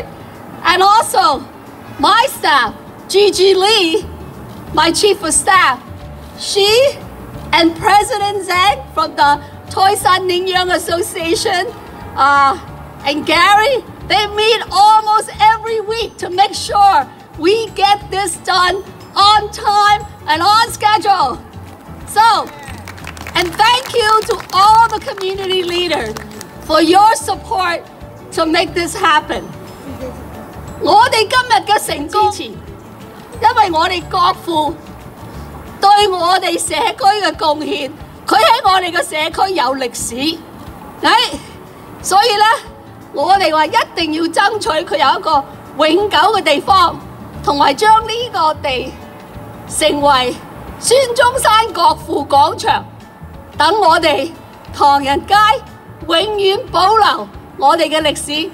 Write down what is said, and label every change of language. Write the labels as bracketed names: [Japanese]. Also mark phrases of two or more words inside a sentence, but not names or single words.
[English] And also, my staff, Gigi Lee, my chief of staff, she and President Zhang from the Toisan Ningyang Association, and Gary, they meet almost every week to make sure we get this done on time and on schedule. So, and thank you to all the community leaders for your support to make this happen. [Cantonese] 我哋今日嘅成功，因為我哋國父對我哋社區嘅貢獻，佢喺我哋嘅社區有歷史，所以咧，我哋話一定要爭取佢有一個永久嘅地方，同埋將呢個地成為孫中山國父廣場，等我哋唐人街永遠保留我哋嘅歷史。